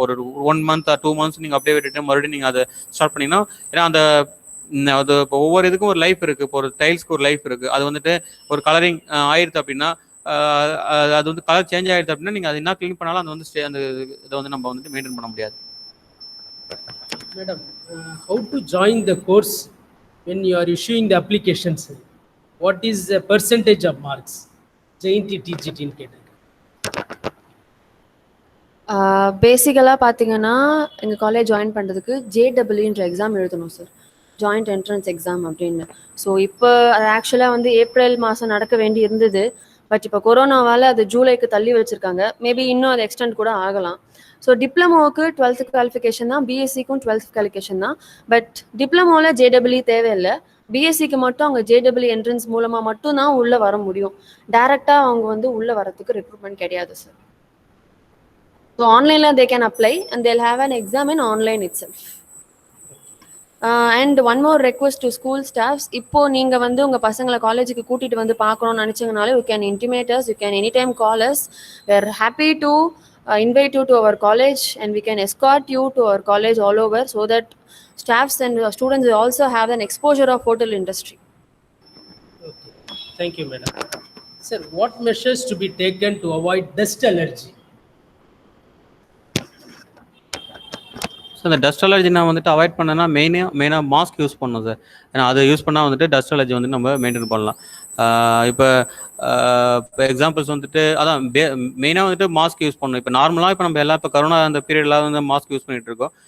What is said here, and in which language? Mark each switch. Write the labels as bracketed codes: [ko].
[ta] ஒரு [en] 1 month or 2 months [ta] நீங்கள் அப்படியே விட்டுட்டு மறுபடியும் நீங்கள் அதை ஸ்டார்ட் பண்ணிங்கன்னா, ஏன்னா அது இப்போ ஒவ்வொரு இதுக்கும் ஒரு லைஃப் இருக்குது. இப்போ ஒரு டைல்ஸ்க்கு ஒரு லைஃப் இருக்குது. அது வந்துட்டு ஒரு கலரிங் ஆயிடுது அப்படின்னா அது வந்து கலர் சேஞ்ச் ஆயிடுது அப்படின்னா நீங்கள் அது என்ன க்ளீன் பண்ணாலும் அது வந்து அந்த இதை வந்து நம்ம வந்துட்டு மெயின்டைன் பண்ண முடியாது. [en] Madam, how to join the course when you are issuing the applications? What is the percentage of marks? [ta] JNT TGT ன்னு கேட்டிருக்கேன். பேசிக்கலாக பார்த்தீங்கன்னா எங்கள் காலேஜ் ஜாயின் பண்ணுறதுக்கு JEEன்ற எக்ஸாம் எழுதணும் சார், ஜாயிண்ட் என்ட்ரன்ஸ் எக்ஸாம் அப்படின்னு. ஸோ இப்போ அது ஆக்சுவலாக வந்து ஏப்ரல் மாதம் நடக்க வேண்டி இருந்தது. பட் இப்போ கொரோனாவால் அது ஜூலைக்கு தள்ளி வச்சுருக்காங்க. மேபி இன்னும் அது எக்ஸ்டெண்ட் கூட ஆகலாம். ஸோ டிப்ளமோவுக்கு 12th குவாலிஃபிகேஷன் தான், பிஎஸ்சிக்கும் 12th குவாலிஃபிகேஷன் தான். பட் டிப்ளமோவில் JEE தேவையில்லை. பிஎஸ்சிக்கு மட்டும் அவங்க JEE என்ட்ரன்ஸ் மூலமாக மட்டும்தான் உள்ளே வர முடியும். டைரெக்டாக அவங்க வந்து உள்ளே வரத்துக்கு ரெக்ரூட்மெண்ட் கிடையாது sir. [en] So online they can apply and they'll have an exam in online itself. And one more request to school staffs, [ta] இப்போ நீங்க வந்து உங்க பசங்களை காலேஜுக்கு கூட்டிட்டு வந்து பார்க்கணும்னு நினைச்சீங்கனாலே [en] you can intimate us, you can anytime call us. We are happy to invite you to our college and we can escort you to our college all over so that staffs and students will also have an exposure of hotel industry. Okay, thank you madam. Sir, what measures to be taken to avoid dust allergy? [ta] So இந்த dust allergy நான் வந்துட்டு avoid பண்ணேன்னா மெயினாக mask use பண்ணணும் sir. ஏன்னா அதை use பண்ணால் வந்துட்டு டஸ்ட் அலர்ஜி வந்து நம்ம மெயின்டைன் பண்ணலாம். இப்போ எக்ஸாம்பிள்ஸ் வந்துட்டு அதான் மெயினாக வந்துட்டு மாஸ்க் யூஸ் பண்ணணும். இப்போ நார்மலாக இப்போ நம்ம இப்போ கரோனா அந்த பீரியட்லாம் வந்து மாஸ்க் யூஸ் பண்ணிட்டு இருக்கோம்.